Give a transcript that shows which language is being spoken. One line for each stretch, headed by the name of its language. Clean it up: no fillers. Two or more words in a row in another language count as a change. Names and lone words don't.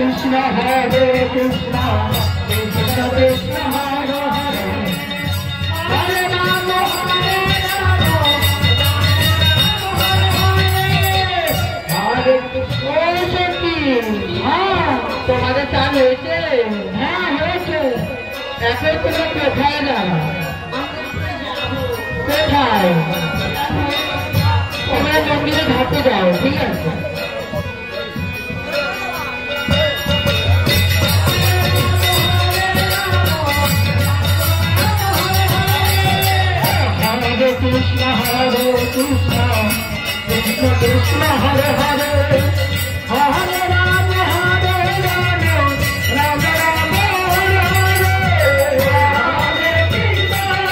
Sanskrit: Hare Krishna, Krishna Krishna Hare Hare, Hare Rama Hare Rama, Hare Krishna.
Bangla: হ্যাঁ তোমাদের চাল হয়েছে? হ্যাঁ হয়েছে। এখন তুমি কোথায় যাবে? কোথায়? তোমরা মন্দিরে ঘাটে যাও, ঠিক আছে?
Sanskrit: Hare Krishna, Hare Krishna, Krishna Krishna Hare Hare, Hare Rama, Hare Rama, Rama Rama Hare Hare, Hare Krishna,